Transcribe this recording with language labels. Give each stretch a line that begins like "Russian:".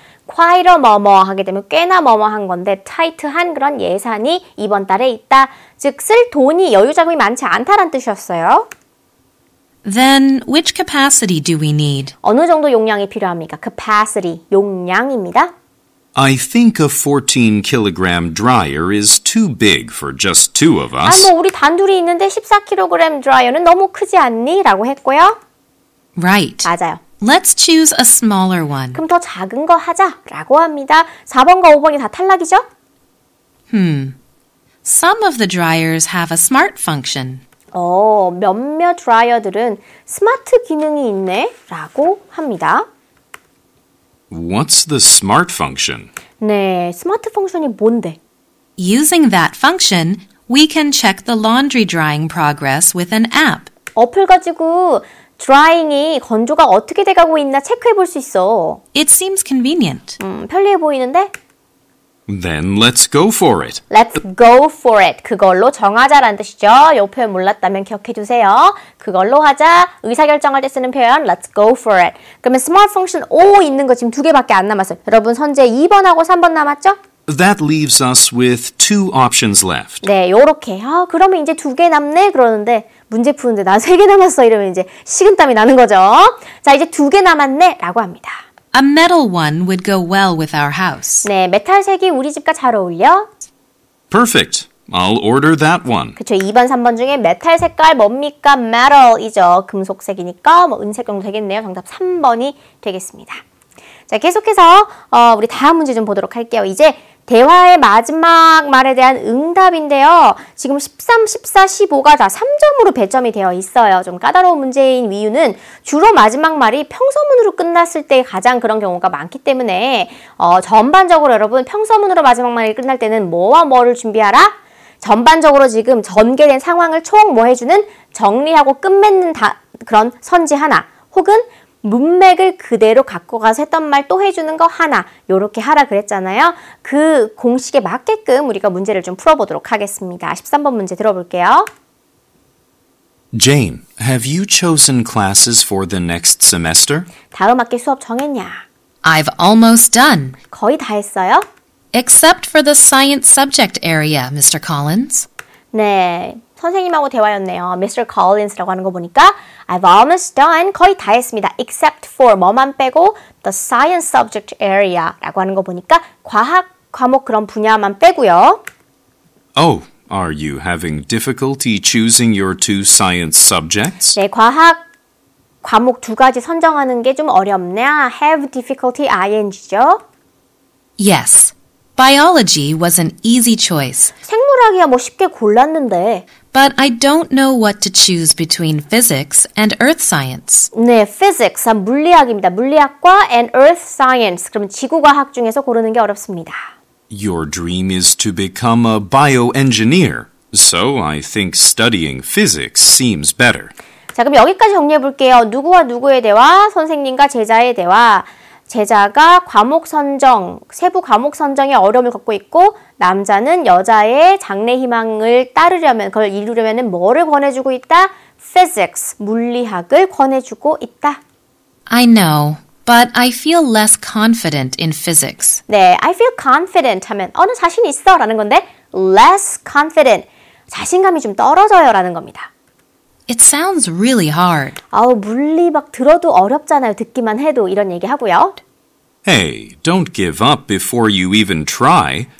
Korean: quite a 뭐뭐 하게 되면 꽤나 뭐뭐 한 건데 tight한 그런 예산이 이번 달에 있다. 즉 쓸 돈이 여유 자금이 많지 않다란 뜻이었어요.
English: Then which capacity do we need?
Korean: 어느 정도 용량이 필요합니까? capacity, 용량입니다.
English: I think a 14-kilogram dryer is too big for just 2 of us.
Korean: 우리 단둘이 있는데 14kg 드라이어는 너무 크지 않니? 라고 했고요.
English: Right.
Korean: 맞아요.
English: Let's choose a smaller one.
Korean: 그럼 더 작은 거 하자 라고 합니다. 4번과 5번이 다 탈락이죠?
English: Some of the dryers have a smart function.
Korean: 몇몇 드라이어들은 스마트 기능이 있네 라고 합니다.
English: What's the smart function?
Korean: 네, 스마트 펑션이 뭔데?
English: Using that function, we can check the laundry drying progress with an app.
Korean: 어플 가지고 드라잉이 건조가 어떻게 돼가고 있나 체크해 볼 수 있어.
English: It seems convenient.
Korean: 편리해 보이는데?
English: Then let's go for it. Let's go for it.
Korean: 그걸로 정하자라는 뜻이죠. 이 표현 몰랐다면 기억해 두세요. 그걸로 하자. 의사결정할 때 쓰는 표현
English: Let's go for it.
Korean: 그러면 smart function O 있는 거 지금 2개밖에 안 남았어요. 여러분 선제 2번하고 3번 남았죠?
English: That leaves us with 2 options left.
Korean: 네, 요렇게. 그러면 이제 2개 남네? 그러는데 문제 푸는데 나 3개 남았어. 이러면 이제 식은땀이 나는 거죠. 자, 이제 2개 남았네? 라고 합니다.
English: A metal one would go well with our house.
Korean: 네, 메탈색이 우리 집과 잘 어울려.
English: Perfect. I'll order that one.
Korean: 그쵸, 2번, 3번 중에 메탈 색깔 뭡니까? metal이죠. 금속색이니까 뭐 은색 정도 되겠네요. 정답 3번이 되겠습니다. 자, 계속해서 우리 다음 문제 좀 보도록 할게요. 이제 대화의 마지막 말에 대한 응답인데요. 지금 13, 14, 15가 다 3점으로 배점이 되어 있어요. 좀 까다로운 문제인 이유는 주로 마지막 말이 평서문으로 끝났을 때 가장 그런 경우가 많기 때문에 전반적으로 여러분 평서문으로 마지막 말이 끝날 때는 뭐와 뭐를 준비하라? 전반적으로 지금 전개된 상황을 총 뭐 해주는 정리하고 끝맺는 그런 선지 하나 혹은 문맥을 그대로 갖고 가서 했던 말 또 해주는 거 하나 요렇게 하라 그랬잖아요. 그 공식에 맞게끔 우리가 문제를 좀 풀어보도록 하겠습니다. 13번 문제 들어볼게요.
English: Jane, have you chosen classes for the next semester?
Korean: 다음 학기 수업 정했냐?
English: I've almost done.
Korean: 거의 다 했어요?
English: Except for the science subject area, Mr. Collins.
Korean: 네, 선생님하고 대화였네요. Mr. Collins라고 하는 거 보니까
English: I've almost done,
Korean: 거의 다 했습니다. Except for 뭐만 빼고
English: the science subject area
Korean: 라고 하는 거 보니까 과학 과목 그런 분야만 빼고요.
English: Oh, are you having difficulty choosing your 2 science subjects?
Korean: 네, 과학 과목 2가지 선정하는 게 좀 어렵냐?
English: Have difficulty ing죠? Yes. Biology was an easy choice.
Korean: 생물학이야 뭐 쉽게 골랐는데.
English: But I don't know what to choose between physics and earth science.
Korean: 네, physics, 물리학입니다. 물리학과 and earth science, 그럼 지구과학 중에서 고르는 게 어렵습니다.
English: Your dream is to become a bioengineer, so I think studying physics seems better.
Korean: 자, 그럼 여기까지 정리해 볼게요. 누구와 누구의 대화, 선생님과 제자의 대화. 제자가 과목 선정, 세부 과목 선정에 어려움을 겪고 있고 남자는 여자의 장래 희망을 따르려면, 그걸 이루려면 뭐를 권해주고 있다? Physics, 물리학을 권해주고 있다.
English: I know, but I feel less confident in physics.
Korean: 네,
English: I feel confident
Korean: 하면 나 자신 있어 라는 건데 less confident, 자신감이 좀 떨어져요 라는 겁니다.
English: It sounds really hard.
Korean: 물리 막 들어도 어렵잖아요. 듣기만 해도 이런 얘기 하고요.
English: Hey, don't give up before you even try.